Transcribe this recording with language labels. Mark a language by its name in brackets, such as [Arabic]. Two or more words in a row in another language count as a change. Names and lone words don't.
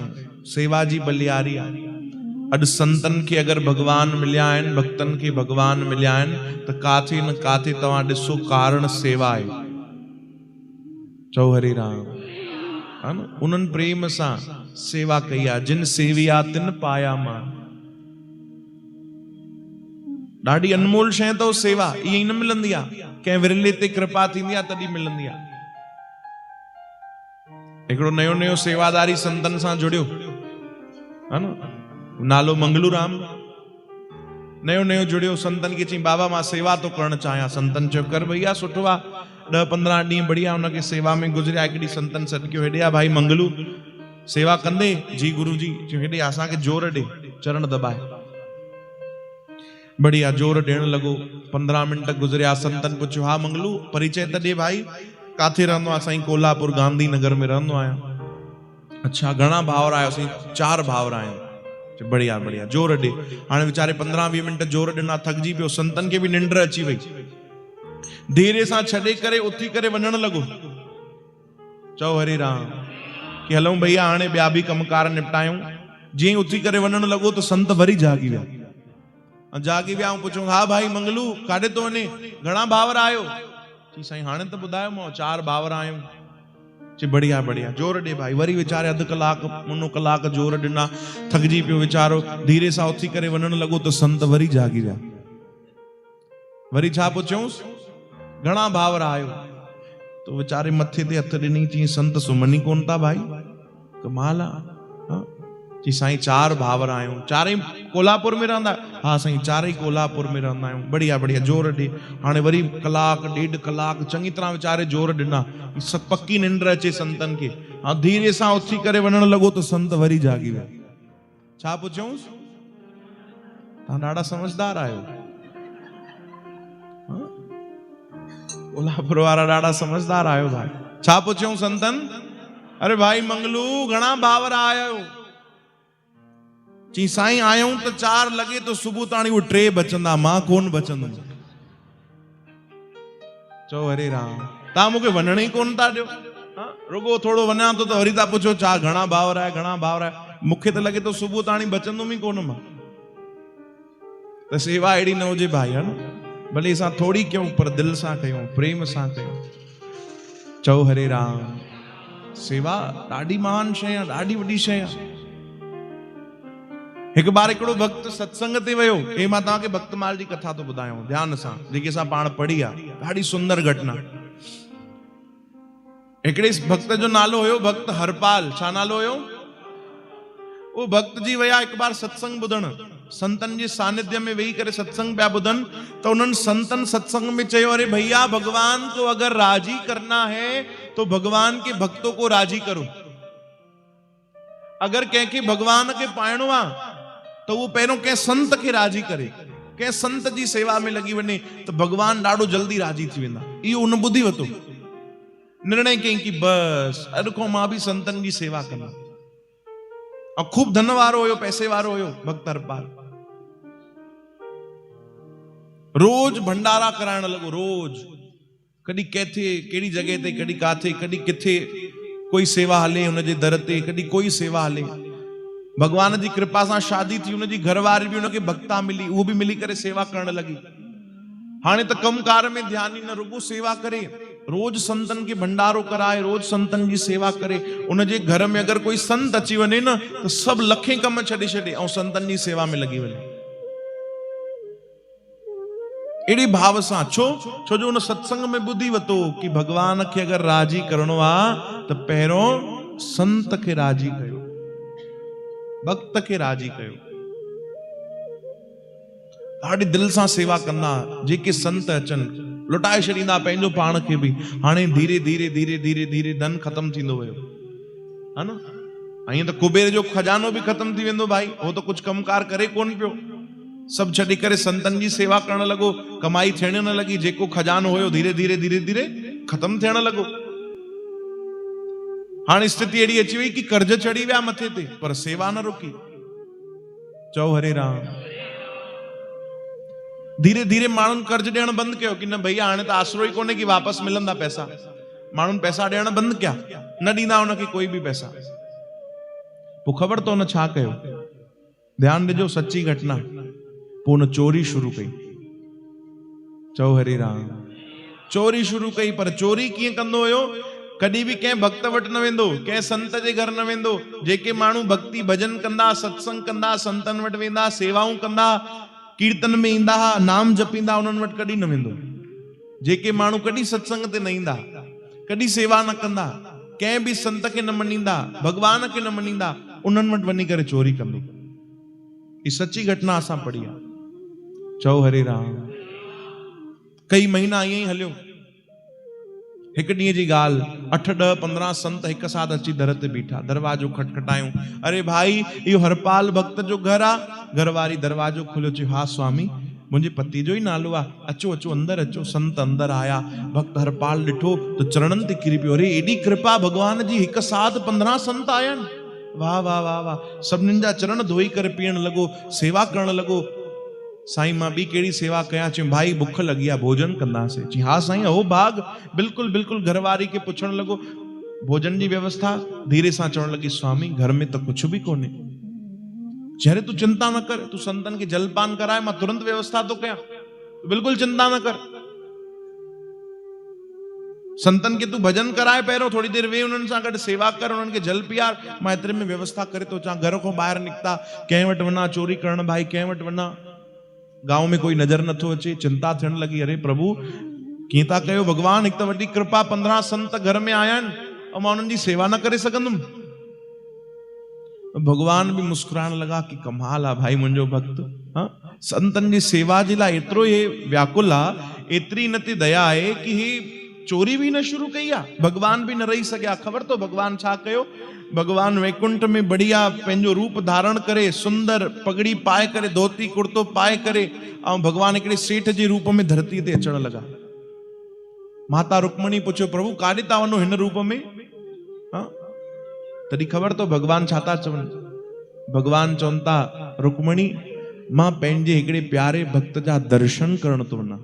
[Sindhi] सेवा जी बलियारी आहे। अॼु संतनि खे अगरि भॻवान मिलिया आहिनि, भक्तनि खे भॻवान मिलिया आहिनि, त काथे न काथे तव्हां ॾिसो कारण सेवा आहे। चओ हरि राम। हा न उन्हनि प्रेम सां सेवा कई आहे। जिन सेविया तिन पाया मां। ॾाढी अनमोल शइ अथव सेवा, ईअं ई न मिलंदी आहे। कंहिं विरले ते कृपा थींदी आहे तॾहिं मिलंदी आहे। हिकिड़ो नयो नयो सेवादारी संतनि सां जुड़ियो, हा न, नालो मंगलूराम। नयो नयो जुड़ियो, संतनि खे चई बाबा मां सेवा तो करणु चाहियां। संतनि चयो कर भैया सुठो आहे, 10-15 ॾींहं बढ़िया हुनखे सेवा में गुज़रिया। हिकिड़ी संतनि सॾु कयो, हेॾे आ भाई मंगलू, सेवा कंदे? जी गुरु जी। चयो हेॾे असांखे जोर ॾे, चरण दॿाए। बढ़िया जोर ॾियण लॻो। 15 मिंट गुज़रिया। संतनि पुछियो हा मंगलू परिचय त ॾे भाई, काथे रहंदो आहे? साईं कोल्हापुर गांधी नगर में रहंदो आहियां। अच्छा घणा भाउर आहियो? साईं 4 भाउर आहियूं। बढ़िया बढ़िया जोर ॾे। हाणे वीचारे 15-20 मिंट जोर ॾिना, थकिजी पियो। संतनि खे बि निंड अची वई। धीरे सां छॾे करे उथी करे वञण लॻो। चओ हरि राम। कि हलूं भैया हाणे ॿिया बि कमकार निपटायूं। जीअं उथी करे वञण लॻो त संत वरी जागी विया। जागी विया ऐं पुछूं हा भाई मंगलू काॾे तो वञे? घणा भाउर आहियो? चई साईं हाणे त ॿुधायो मां 4 भाउर आहियूं। चई बढ़िया बढ़िया जोर ॾे भाई। वरी वीचारे अधु कलाक मुनो कलाक जोर ॾिना, थकिजी पियो वीचारो। धीरे सां उथी करे वञण लॻो त संत वरी जागी विया। वरी छा पुछियोसि घणा भाउर आहियो? तो वीचारे मथे ते हथ ॾिनी। चई संत सुम्हनि कोन था भाई, कमाल आहे। चई साईं 4 भाउर आहियूं। 4 कोल्हापुर में रहंदा? हा साईं 4 कोल्हापुर में रहंदा आहियूं। बढ़िया बढ़िया जोर ॾे। हाणे वरी कलाक 1.5 कलाक चङी तरह वीचारे जोर ॾिना। पक्की निंड अचे संतनि खे। हा धीरे सां उथी करे वञण लॻो त संत वरी जागी विया। छा पुछियोसि? तव्हां ॾाढा समझदार आहियो। कोल्हापुर वारा ॾाढा समझदार आहियो भाई। छा पुछियूं संतनि? अरे भाई मंगलू घणा भाउर आहियो? चई साईं आयूं त 4, लॻे तो सुबुह ताणी उहे 3 बचंदा, मां कोन बचंदुमि। चओ हरे राम। तव्हां मूंखे वञण ई कोन था ॾियो। रुगो थोरो वञा थो त वरी था पुछो छा घणा भाउर आहे घणा भाउर आहे। मूंखे त लॻे थो सुबुह ताणी बचंदुमि ई कोन मां। त सेवा अहिड़ी न हुजे भाई, है न, भले असां थोड़ी कयूं पर दिल सां कयूं, प्रेम सां कयूं। चओ हरे राम। सेवा ॾाढी महान शइ आहे, ॾाढी वॾी शइ आहे। हिकु बार हिकिड़ो भक्त सत्संग ते वियो। हे मां तव्हांखे भक्तमाल जी कथा थो ॿुधायां ध्यान सां, जेकी असां पाण पढ़ी आहे, ॾाढी सुंदर घटना। हिकिड़े भक्त जो नालो हुयो भक्त हरपाल। छा नालो हुयो? वो भक्त जी विया हिकु बार सत्संग ॿुधण, संतन जे सानिध्य में वेही करे सत्संग पिया ॿुधनि। तो उन्हनि संतन सत्संग में चयो, [Hindi] अरे भैया भगवान को अगर राजी करना है तो भगवान के भक्तों को राजी करो। [Sindhi] अगर कंहिंखे भगवान के पाइणो आहे तो वो पहिरों कंहिं संत खे राजी करे, कंहिं संत जी सेवा में लॻी वञे त भगवान ॾाढो जल्दी राजी थी वेंदा। इहो उन ॿुधी वरितो, निर्णय कयईं कि बस अॼु खां मां बि संतन जी सेवा कंदुमि। और खूब धन वारो हुयो, पैसे वारो हुयो भक्त हरपाल। रोज भंडारा कराइण लॻो, रोज, कॾहिं किथे कहिड़ी जॻह ते, कॾहिं काथे, कॾहिं किथे कोई सेवा हले हुनजे दर ते, कॾहिं कोई सेवा हले। भगवान जी कृपा सां शादी थी, हुनजी घरवारी बि हुनखे भक्ता मिली, उहो बि मिली करे सेवा करण लॻी। हाणे त कमकार में ध्यान ई न, रुगो सेवा करे, रोज संतन के भंडारो कराए, रोज संतन जी सेवा करे। उनजे घर में अगर कोई संत अची वञे न तो सब लखे कम छॾे छॾे ऐं संतन जी सेवा में लगी वञे। एड़ी भाव सां, छो जो उन सत्संग में ॿुधी वतो कि भगवान के अगर राजी करणो आ तो पहिरों संत के राजी कयो, भक्त के राजी कयो। ॾाढी दिल सां सेवा कंदा, जेके संत अचनि लुटाए छॾींदा पंहिंजो पाण खे बि। हाणे धीरे धीरे धीरे धीरे धीरे धन ख़त्म थींदो वियो, है न। ईअं त कुबेर जो खजानो बि ख़त्म थी वेंदो भाई, हो तो कुछ कमकार करे कोन पियो, सब छॾे करे संतन जी सेवा करण लॻो, कमाई थियण न लॻी। जेको खजानो हुयो धीरे धीरे धीरे धीरे ख़त्म थियण लॻो। हाणे स्थिति अहिड़ी अची वई कि कर्ज चढ़ी विया मथे ते, पर सेवा न रुकी। चओ हरे राम। धीरे धीरे माण्हुनि कर्ज ॾियण बंदि कयो कि न भैया हाणे त आसरो ई कोन्हे कि वापसि मिलंदा पैसा। माण्हुनि पैसा ॾियण बंदि कया, न ॾींदा हुनखे कोई बि पैसा। पोइ ख़बर तो न छा कयो, ध्यान ॾिजो, सच्ची घटना। पोइ हुन चोरी शुरू कई। चओ हरे राम। चोरी शुरू कई, पर चोरी कीअं कंदो हुयो? कॾहिं बि कंहिं भक्त वटि न वेंदो, कंहिं संत जे घर न वेंदो। जेके माण्हू भक्ति भजन कंदा, सत्संग कंदा, संतन वटि वेंदा, सेवाऊं कंदा, कीर्तन में ईंदा, नाम जपींदा, उन्हनि वटि कॾहिं न वेंदो। जेके माण्हू कॾहिं सत्संग ते न ईंदा, कॾहिं सेवा न कंदा, कंहिं बि संत खे न मञींदा, भगवान खे न मञींदा, उन्हनि वटि वञी करे चोरी कंदो। ही सच्ची घटना असां पढ़ी आहे। चओ हरे राम। कई महीना ईअं ई हलियो। हिकु ॾींहं जी ॻाल्हि, 8, 10, 15 संत हिकु साथ अची दर ते बीठा, दरवाजो खटखटायूं। अरे भाई इहो हरपाल भक्त जो घर आहे। घरवारी दरवाजो खोलियो, चयो हा स्वामी, मुंहिंजे पति जो ई नालो आहे, अचो अचो अंदर अचो। संत अंदर आया, भक्त हरपाल ॾिठो तो चरणनि ते किरी पियो। अरे एॾी कृपा भगवान जी, हिकु साथ 15 संत आया आहिनि, वाह वाह वाह वाह। सभिनीनि जा चरण धोई करे पीअण लॻो, सेवा करण लॻो। साईं मां बि कहिड़ी सेवा कयां? चयो भाई बुख लगी आहे, भोजन कंदासीं। चई हा साईं, हो भाग, बिल्कुलु बिल्कुलु। घरवारी के पुछण लॻो भोजन जी व्यवस्था, धीरे सां चवण लगी स्वामी घर में तो कुछ भी कोन्हे। चेहरे तू चिंता न कर, तू संतन के जलपान कराए, मां तुरंत व्यवस्था तो कयां, बिल्कुलु चिंता न कर। संतन के तू भजन कराए, पहिरों थोड़ी देर वे उन्हनि सां गॾु सेवा कर, उन्हनि के जल पियार, मां एतिरे में व्यवस्था करे तो अचां। घर खां ॿाहिरि निकिता, कंहिं वटि वञा चोरी करण भाई, कंहिं वटि वञा, गांव में कोई नजर नथो अचे। चिंता थियण लगी, अरे प्रभु कीअं था कयो भगवान, हिकु त वॾी कृपा, 15 संत घर में आया आहिनि ऐं मां उन्हनि जी सेवा न करे सघंदुमि। भगवान भी मुस्कुराइण लगा कि कमाल आहे भाई मुंहिंजो भक्त, संतन जी सेवा जे लाइ एतिरो हे व्याकुल आहे, एतिरी हिन ते दया आहे कि हे चोरी भी न शुरू कई आहे। भगवान भी न रही सघिया। ख़बर तो भगवान छा कयो? भगवान वैकुंठ में बढ़िया पंहिंजो रूप धारण करे, सुंदर पगड़ी पाए करे, धोती कुर्तो पाए करे, ऐं भगवान हिकिड़े सेठ जे रूप में धरती ते अचण लगा। माता रुक्मणी पुछियो प्रभु काॾे था वञो हिन रूप में? तॾहिं ख़बर तो भगवान छा था चवनि? भगवान चवनि था रुक्मणी मां पंहिंजे हिकिड़े प्यारे भक्त जा दर्शन करण थो वञा।